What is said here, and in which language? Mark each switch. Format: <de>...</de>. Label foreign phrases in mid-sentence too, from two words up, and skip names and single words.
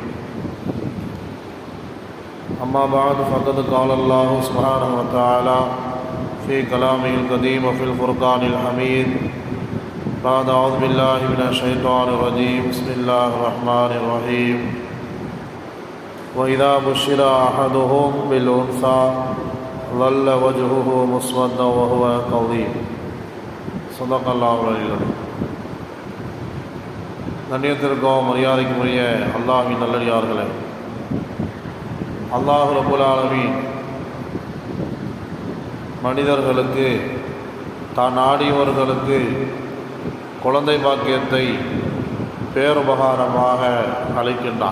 <ar>أما بعد فقد قال الله سبحانه وتعالى في كلامه القديم وفي الفرقان الحميد بعد أعوذ بالله من الشيطان الرجيم بسم الله الرحمن الرحيم وإذا بشر أحدهم بالأنثى ظل وجهه مسودا وهو كظيم صدق الله العلي العظيم.</ar> <ta>கண்ணியத்திற்கும் மரியாதைக்கும் உரிய அல்லாஹ்வின் நல்லடியார்களே, அல்லாஹ்</ta> <ar>رب العالمين</ar> <ta>மனிதர்களுக்கு தான் நாடியவர்களுக்கு குழந்தை பாக்கியத்தை பேருபகாரமாக அளிக்கின்றான்.</ta>